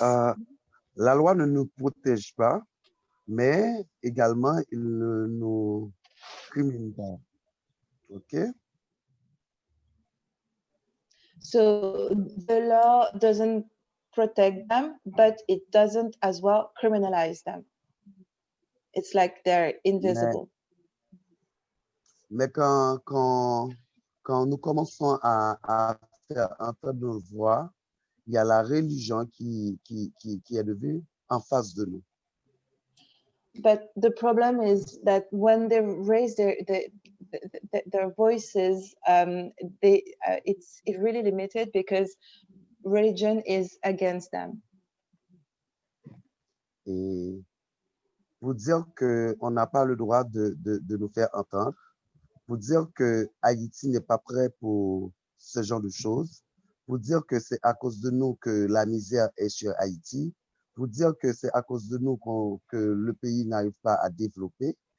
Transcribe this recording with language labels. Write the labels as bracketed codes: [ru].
[fr] La loi ne nous protège pas, mais également il ne nous crimine pas. OK? [en] So the law doesn't protect them, but it doesn't as well criminalize them. It's like they're invisible. [fr] Mais quand nous commençons à faire entendre nos voix, il y a la religion qui est devenue en face de nous. [en] But the problem is that when they raise their voices, it's really limited because religion is against them. [fr] Et pour dire qu'on n'a pas le droit de nous faire entendre, pour dire que Haïti n'est pas prêt pour ce genre de choses, pour dire que c'est à cause de nous que la misère est sur Haïti, pour dire que c'est à cause de nous que le pays n'arrive pas à développer.